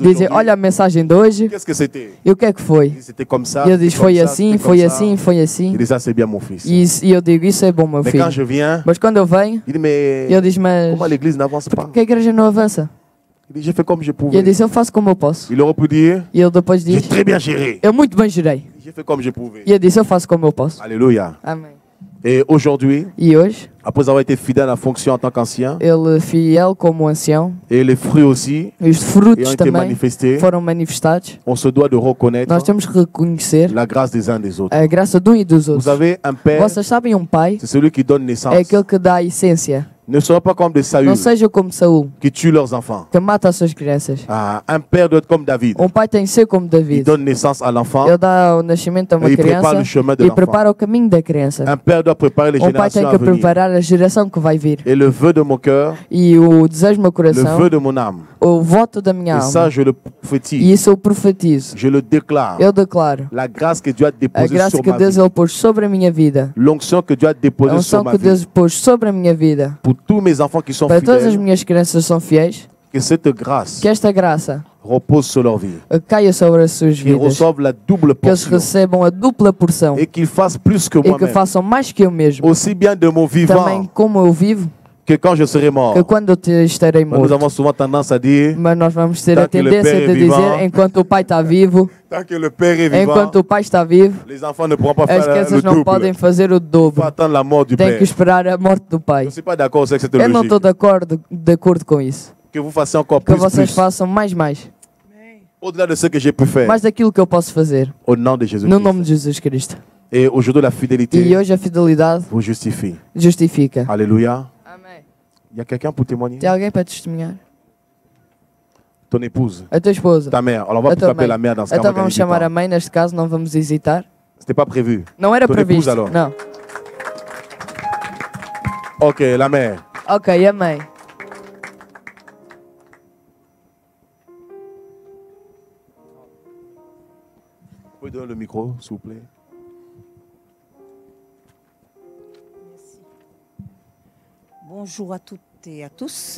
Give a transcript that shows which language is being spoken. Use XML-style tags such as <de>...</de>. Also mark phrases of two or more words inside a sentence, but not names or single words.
<pt>Dizem,</pt> <fr>d'aujourd'hui.</fr> <pt>olha a mensagem de hoje,</pt> <fr>Qu'est-ce que c'était?</fr> <pt>e o que é que foi?</pt> <fr>C'était comme ça.</fr> <pt>E eu digo,</pt> <fr>c'était</fr> <pt>foi</pt> <fr>comme ça,</fr> <pt>assim,</pt> <fr>c'était</fr> <pt>foi</pt> <fr>comme ça.</fr> <pt>assim, foi assim.</pt> <fr>Il dit ça, c'est bien mon fils.</fr> <pt>E eu digo, isso é bom, meu</pt> <fr>Mais</fr> <pt>filho.</pt> <fr>quand je viens,</fr> <pt>Mas quando eu venho,</pt> <fr>il dit, mais</fr> <pt>eu digo, mas</pt> <fr>comment l'église n'avance pas?</fr> <pt>por que a igreja não avança?</pt> <fr>Il dit, j'ai fait comme je</fr> <pt>E eu</pt> <fr>pouvais.</fr> <pt>disse, eu faço como eu posso.</pt> <fr>Il aurait pu dire,</fr> <pt>E ele depois</pt> <fr>j'ai</fr> <pt>diz,</pt> <fr>très bien géré.</fr> <pt>eu muito bem gerei.</pt> <fr>J'ai fait comme je pouvais.</fr> <pt>E eu disse, eu faço como eu posso.</pt> <fr>Alléluia.</fr> <pt>Amém.</pt> <fr>Et aujourd'hui,</fr> <pt>E hoje,</pt> <fr>après avoir été fidèle à la fonction en tant qu'ancien,</fr> <pt>ele fiel como ancião,</pt> <fr>et les fruits aussi,</fr> <pt>e os</pt> <fr>ayant</fr> <pt>frutos</pt> <fr>été</fr> <pt>também</pt> <fr>manifestés,</fr> <pt>foram manifestados.</pt> <fr>on se doit de reconnaître</fr> <pt>Nós temos que reconhecer</pt> <fr>la grâce des uns des autres.</fr> <pt>a graça de um e dos</pt> <fr>Vous</fr> <pt>outros.</pt> <fr>avez un père,</fr> <pt>Vocês sabem, um pai</pt> <fr>c'est celui qui donne naissance.</fr> <pt>é aquele que dá a essência.</pt> <fr>Ne soyez pas comme des Saül</fr> <pt>Não seja como Saul,</pt> <fr>qui tuent leurs enfants.</fr> <pt>que mata as suas crianças.</pt> <fr>Ah, un père doit être comme David.</fr> <pt>Um pai tem que ser como</pt> <fr>Il</fr> <pt>David.</pt> <fr>donne naissance à l'enfant</fr> <pt>Ele dá o nascimento a uma</pt> <fr>et il prépare</fr> <pt>criança</pt> <fr>le chemin de</fr> <pt>e</pt> <fr>l'enfant.</fr> <pt>prepara o caminho da criança.</pt> <fr>Un père doit préparer les</fr> <pt>Um pai tem</pt> <fr>générations</fr> <pt>que</pt> <fr>à venir.</fr> <pt>preparar a geração que vai vir.</pt> <fr>Et le vœu de mon cœur,</fr> <pt>E o desejo do meu</pt> <fr>le</fr> <pt>coração,</pt> <fr>vœu de mon âme,</fr> <pt>o voto da minha</pt> <fr>et ça</fr> <pt>alma,</pt> <fr>je le</fr> <pt>e</pt> <fr>prophétise,</fr> <pt>isso eu profetizo.</pt> <fr>je le déclare.</fr> <pt>Eu declaro</pt> <fr>La grâce que Dieu a</fr> <pt>a</pt> <fr>déposée</fr> <pt>graça</pt> <fr>sur</fr> <pt>que</pt> <fr>ma</fr> <pt>Deus</pt> <fr>vie.</fr> <pt>ele pôs sobre a minha vida.</pt> <fr>L'onction que Dieu a</fr> <pt>A</pt> <fr>déposée</fr> <pt>unção</pt> <fr>sur ma</fr> <pt>que</pt> <fr>vie.</fr> <pt>Deus pôs sobre a minha vida.</pt> <fr>Pour tous mes enfants qui sont</fr> <pt>Para todas as</pt> <fr>fidèles,</fr> <pt>minhas crianças que são fiéis,</pt> <fr>que cette grâce</fr> <pt>que esta graça</pt> <fr>repose sur leur vie.</fr> <pt>caia sobre as suas</pt> <fr>Qu'ils</fr> <pt>vidas.</pt> <fr>reçoivent la double</fr> <pt>Que eles</pt> <fr>portion.</fr> <pt>recebam a dupla porção.</pt> <fr>Et qu'ils fassent plus que</fr> <pt>E que</pt> <fr>moi-même.</fr> <pt>façam mais que eu mesmo.</pt> <fr>Aussi bien de mon</fr> <pt>Também</pt> <fr>vivant</fr> <pt>como eu vivo,</pt> <fr>que quand je serai mort.</fr> <pt>que quando eu estarei</pt> <fr>Nous</fr> <pt>morto.</pt> <fr>avons souvent tendance à dire,</fr> <pt>Mas nós vamos ter a</pt> <fr>Tant que le</fr> <pt>tendência</pt> <fr>Père</fr> <pt>de</pt> <fr>est vivant,</fr> <pt>dizer, enquanto o pai está vivo,</pt> <fr>tant que le Père est vivant,</fr> <pt>enquanto o pai está vivo,</pt> <fr>les enfants ne pourront pas</fr> <pt>as</pt> <fr>faire le</fr> <pt>crianças não</pt> <fr>double.</fr> <pt>podem fazer o</pt> <fr>Il faut</fr> <pt>dobro.</pt> <fr>attendre la mort du</fr> <pt>Tem</pt> <fr>Père.</fr> <pt>que esperar a morte do</pt> <fr>Je</fr> <pt>pai.</pt> <fr>ne suis pas d'accord avec cette</fr> <pt>Eu não</pt> <fr>logique.</fr> <pt>estou de acordo com isso.</pt> <fr>Que vous fassiez encore</fr> <pt>Que</pt> <fr>plus,</fr> <pt>vocês</pt> <fr>plus.</fr> <pt>façam mais.</pt> <fr>Au-delà de ce que j'ai pu faire.</fr> <pt>Mais daquilo que eu posso fazer.</pt> <fr>Au nom de Jésus-Christ.</fr> <pt>No nome de Jesus Cristo.</pt> <fr>Et aujourd'hui, la fidélité</fr> <pt>E hoje a fidelidade</pt> <fr>vous justifie.</fr> <pt>justifica.</pt> <fr>Alléluia.</fr> <pt>Amém.</pt> <fr>Il y a quelqu'un pour témoigner?</fr> <pt>Tem alguém para testemunhar?</pt> <fr>Ton épouse,</fr> <pt>A tua esposa.</pt> <fr>ta mère. Alors on va</fr> <pt>A</pt> <fr>plutôt</fr> <pt>tua</pt> <fr>appeler</fr> <pt>mãe.</pt> <fr>la mère dans ce cas.</fr> <pt>Então</pt> <fr>on va</fr> <pt>vamos</pt> <fr>gagner du</fr> <pt>chamar a</pt> <fr>temps.</fr> <pt>mãe, neste caso, não vamos hesitar.</pt> <fr>C'était pas prévu.</fr> <pt>Não era</pt> <fr>Ton</fr> <pt>previsto.</pt> <fr>épouse, alors?</fr> <pt>Não.</pt> <fr>Ok, la mère.</fr> <pt>Ok, a mãe.</pt> <fr>Vous pouvez donner le micro, s'il vous plaît. Bonjour à toutes et à tous.</fr>